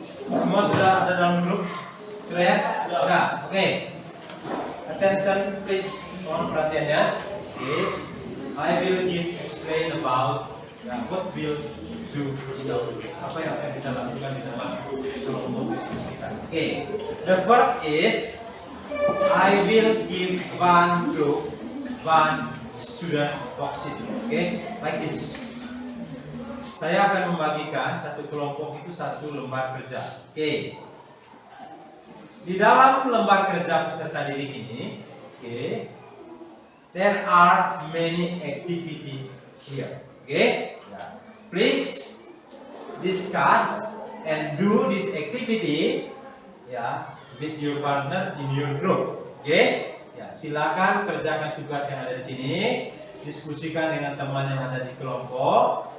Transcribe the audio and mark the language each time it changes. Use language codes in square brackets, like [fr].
[id] Semua sudah ada dalam grup? Sudah ya? Sudah. [en] Oke. Attention please. [id] Mohon perhatiannya. [en] Oke. I will explain about what will do, [id] apa yang akan kita lakukan di dalam kelompok diskusi kita. [en] Okay, the first is I will give one group, one student worksheet. Okay, like this. [id] Saya akan membagikan satu kelompok itu satu lembar kerja. Okay. Di dalam lembar kerja peserta didik ini, okay, [en] there are many activities here. Okay, please discuss and do this activity, ya, with your partner in your group. [id] Okay, ya, silakan kerjakan tugas yang ada di sini, diskusikan dengan teman yang ada di kelompok.